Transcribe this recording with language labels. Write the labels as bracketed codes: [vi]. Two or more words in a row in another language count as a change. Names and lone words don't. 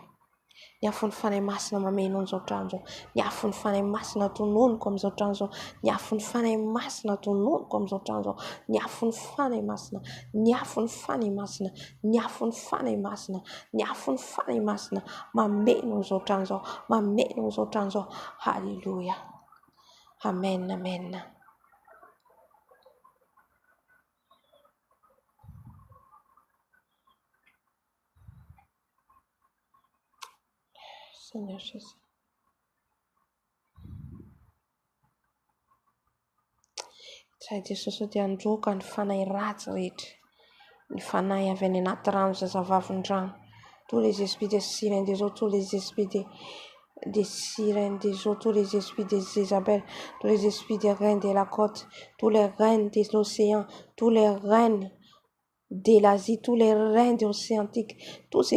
[mg] Ny afon'ny fanahy masina mamenao an'izao trano izao. Ny afon'ny fanahy masina tononoko amin'izao trano izao. Ny afon'ny fanahy masina tononoko amin'izao trano izao. Ny afon'ny fanahy masina. Ny afon'ny fanahy masina. Ny afon'ny fanahy masina. Ny afon'ny fanahy masina mameno amin'izao trano izao. Mameno amin'izao trano izao. Halleluia. Amen, amen. [fr] Seigneur Jésus. [mg] Tsay Jesosy dia androka ny fanahy ratsy rehetra. Ny fanahy avy any anaty rano zazavavin-drano. [fr] Tous les esprits des sirènes des eaux, tous les esprits des sirènes des eaux, tous les esprits des Isabelles, tous les esprits des reines de la côte, tous les reines de l'océan, tous les reines de l'Asie, tous les reines de l'océan Antique, tous ceux